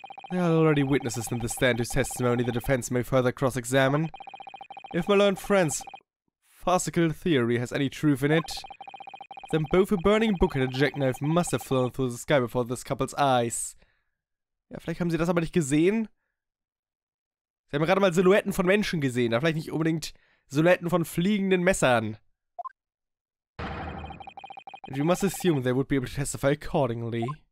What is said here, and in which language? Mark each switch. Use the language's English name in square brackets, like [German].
[English] There are already witnesses in the stand whose testimony the defense may further cross-examine. If my learned friend's farcical theory has any truth in it, then both a burning book and a jackknife must have flown through the sky before this couple's eyes. [German] Ja, vielleicht haben sie das aber nicht gesehen. Sie haben gerade mal Silhouetten von Menschen gesehen, aber vielleicht nicht unbedingt Silhouetten von fliegenden Messern. [English] And we must assume they would be able to testify accordingly.